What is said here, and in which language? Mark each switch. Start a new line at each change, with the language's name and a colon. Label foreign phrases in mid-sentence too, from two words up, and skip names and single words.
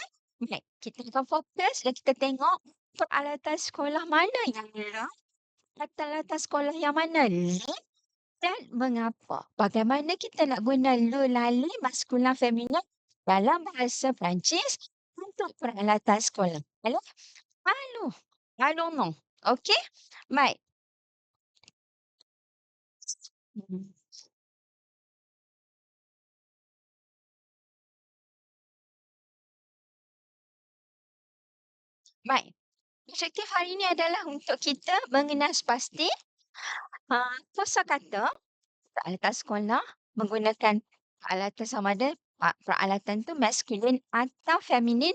Malay: Baik, kita akan fokus dan kita tengok peralatan sekolah mana yang le, peralatan sekolah yang mana le dan mengapa. Bagaimana kita nak guna le, lali, maskulan, feminin dalam bahasa Perancis untuk peralatan sekolah.
French: Allons, allons-nous.
Malay: Okey? Baik. Baik. Objektif hari ini adalah untuk kita mengenal sepasti kosakata peralatan sekolah menggunakan peralatan sama ada peralatan tu maskulin atau feminin.